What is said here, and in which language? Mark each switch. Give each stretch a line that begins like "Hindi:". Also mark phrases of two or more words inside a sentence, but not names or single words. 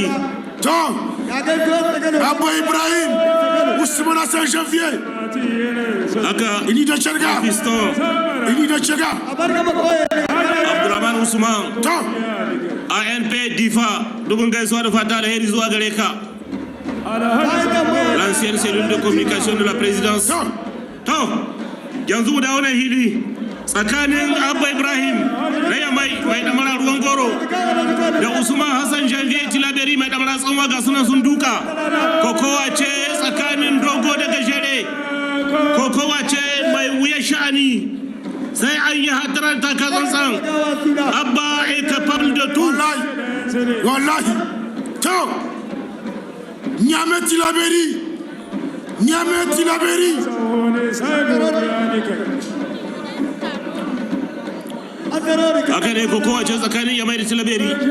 Hausa: To Abba Ibrahim Usman Hassan Janvier haka ini da charga Abdurrahman Usman to ANP Difa dubin gaisuwa da fata alheri zuwa gare ka,
French: l'ancienne cellule de communication de la présidence.
Hausa: To yanzu mu dawo nan hili tsakanin Abba Ibrahim na mai damara ruwan goro da Usman Hassan Janvier Tilaberi mai damara tsanwa ga sunan sun duka. Kokowa ce tsakanin dogo da gajere, kokowa ce mai wuya sha'ani, sai an yi hatarar takazantsan.
French: Abba est capable de tout.
Hausa: Wallahi to Nyame Tilaberi haka ne kokowa ce tsakanin Yamai da Tilaberi.